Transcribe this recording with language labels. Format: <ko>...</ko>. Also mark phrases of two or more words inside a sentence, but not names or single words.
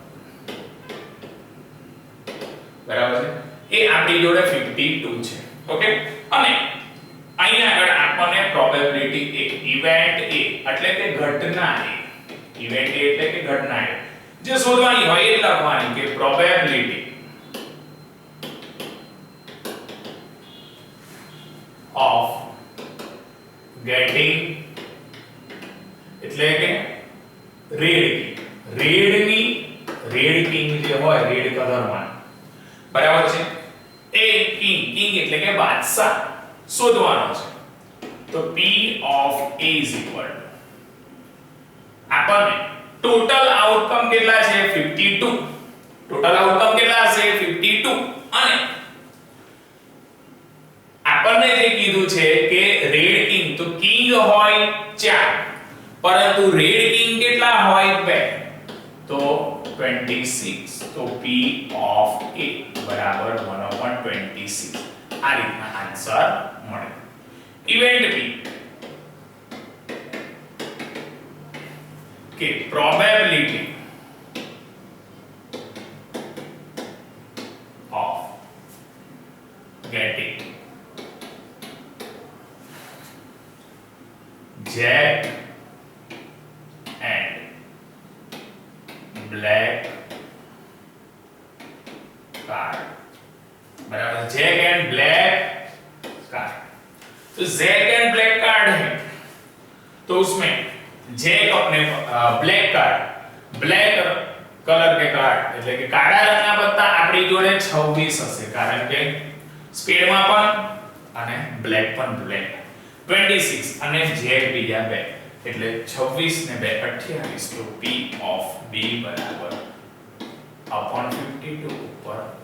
<gu>બરાબર છે એ આપણી જોડે 52 છે ઓકે અને અહીં આગળ આપણને પ્રોબેબિલિટી એ ઇવેન્ટ એ એટલે કે ઘટના એ ઇવેન્ટ એ એટલે કે ઘટના એ જે શોધવાની હોય એ લખવાની કે પ્રોબેબિલિટી</gu> <en>of getting</en> <gu>એટલે કે</gu> <en>red king</en> <gu>જે હોય રેડ કલરમાં બરાબર છે એ કિંગ એટલે કે બાદશાહ શોધવાનો છે તો</gu> <en>p of a is equal</en> <gu>આપણને</gu> <en>total outcome</en> <gu>કેટલા છે 52</gu> <en>total outcome</en> <gu>કેટલા હશે 52 અને આપણને જે કીધું છે કે</gu> <en>red king</en> <gu>તો કિંગ હોય 4 પરંતુ</gu> <en>red king</en> <gu>કેટલા હોય 2 તો 26 તો</gu> <en>p of a</en> <gu>બરાબર 1/26 આ રીતના આન્સર મળે ઇવેન્ટ p કે પ્રોબેબિલિટી</gu> <en>of getting Jack and black card बराबर Jack and black card तो Jack and black card है</en> <hi>तो उसमें</hi> <en>Jack</en> <hi>अपने</hi> <en>black card black</en> <hi>कलर के कार्ड</hi> <gu>એટલે કે કાળા રંગના પત્તા આપણી જોડે 26 હશે કારણ કે સ્પેડમાં પણ અને બ્લેક પણ બ્લેક 26 અને જેક બીજા બે એટલે 26 ને 2 28 તો</gu> <en>p of b</en> <gu>બરાબર upon 52 ઉપર</gu>